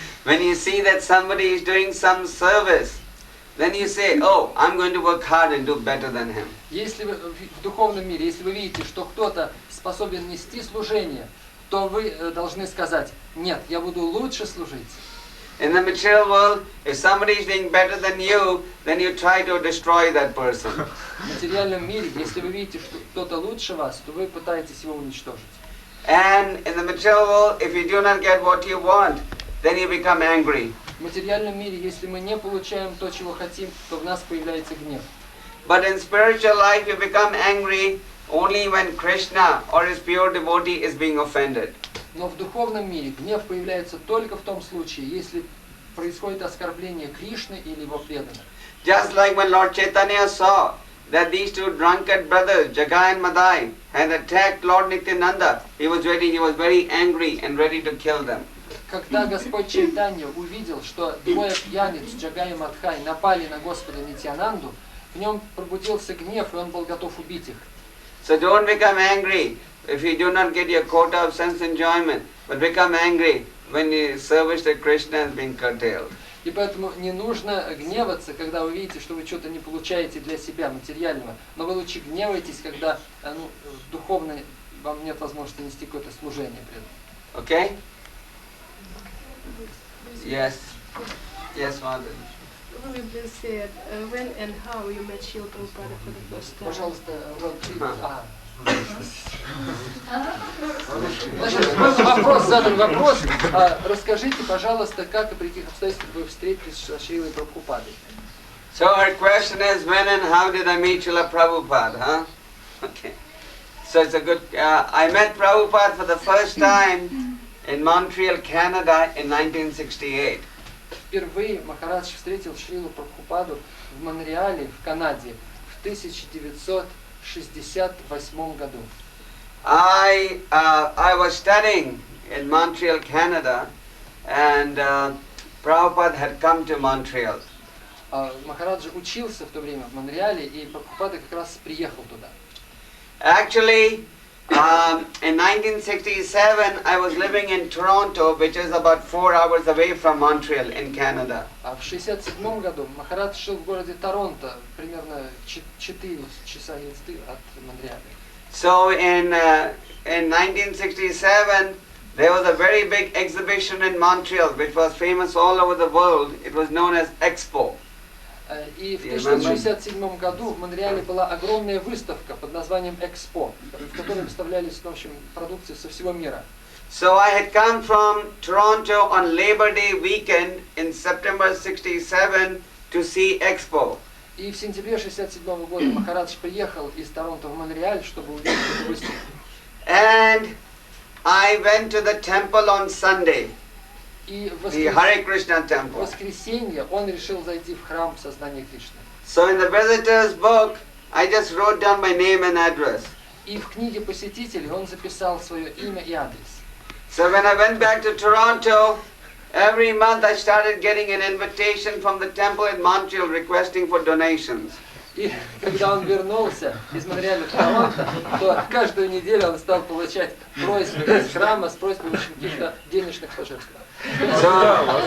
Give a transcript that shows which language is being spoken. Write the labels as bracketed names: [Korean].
[English] When you see that somebody is doing some service, then you say, oh, I'm going to work hard and do better than him. [Russian] Если вы в духовном мире, если вы видите, что кто-то способен нести служение, то вы должны сказать, нет, я буду лучше служить. [English] In the material world, if somebody is doing better than you, then you try to destroy that person. [Russian] В материальном мире, если вы видите, что кто-то лучше вас, то вы пытаетесь его уничтожить. [English] And in the material world, if you do not get what you want, then you become angry. [Russian] В материальном мире, если мы не получаем то, чего хотим, то в нас появляется гнев. [English] But in spiritual life, you become angry only when Krishna or his pure devotee is being offended. [Russian] Но в духовном мире гнев появляется только в том случае, если происходит оскорбление Кришны или его преданных. [English] Just like when Lord Chaitanya saw that these two drunkard brothers, Jagai and Madai, had attacked Lord Nityananda, he was very angry and ready to kill them. [Russian] Когда Господь Чайтанья увидел, что двое пьяниц, Джагай и Мадхай, напали на Господа Нитьянанду, в нем пробудился гнев, и он был готов убить их. [English] So don't become angry if you do not get your quota of sense enjoyment, but become angry when your service to Krishna has been curtailed. [Russian] И поэтому не нужно гневаться, когда вы видите, что вы что-то не получаете для себя материального, но вы лучше гневаетесь, когда духовно вам нет возможности нести какое-то служение при этом. [English] Okay? Yes. Yes, Mother. Will you please say when and how you met Srila Prabhupada for the first time? [Russian] Пожалуйста, вопрос задан вопрос. Расскажите, пожалуйста, как и при каких обстоятельствах вы встретились с Шрилой Прабхупадой? [English] So her question is, when and how did I meet Srila Prabhupada, huh? Okay. So it's a good, I met Prabhupada for the first time in Montreal, Canada in 1968. [Russian] Впервые Махарадж встретил Шрилу Прабхупаду в Монреале, в Канаде, в 1968 году. [English] I was studying in Montreal, Canada, and Prabhupada had come to Montreal. [Russian] Махараджа учился в то время в Монреале, и Прабхупада как раз приехал туда. [English] Actually, in 1967, I was living in Toronto, which is about 4 hours away from Montreal in Canada. [Russian] А в 1967 году Махарадж жил в городе Торонто, примерно 4 часа езды от Монреаля. [English] So in 1967, there was a very big exhibition in Montreal, which was famous all over the world. It was known as Expo. [Russian] И в 1967 году в Монреале была огромная выставка под названием Экспо, в которой выставлялись, в общем, продукции со всего мира. [English] So I had come from Toronto on Labor Day weekend in September 67 to see Expo. [Russian] И в сентябре 1967 года Махарадж приехал из Торонто в Монреаль, чтобы увидеть эту выставку. [English] And I went to the temple on Sunday. [Russian] И в воскресенье он решил зайти в храм Сознания Кришны. [English] So in the visitor's book, I just wrote down my name and address. [Russian] И в книге посетителей он записал свое имя и адрес. [English] So when I went back to Toronto, every month I started getting an invitation from the temple in Montreal requesting for donations. [Russian] И когда он вернулся из Монреаля в Торонто, то каждую неделю он стал получать просьбы из храма с просьбой каких-то денежных пожертвований.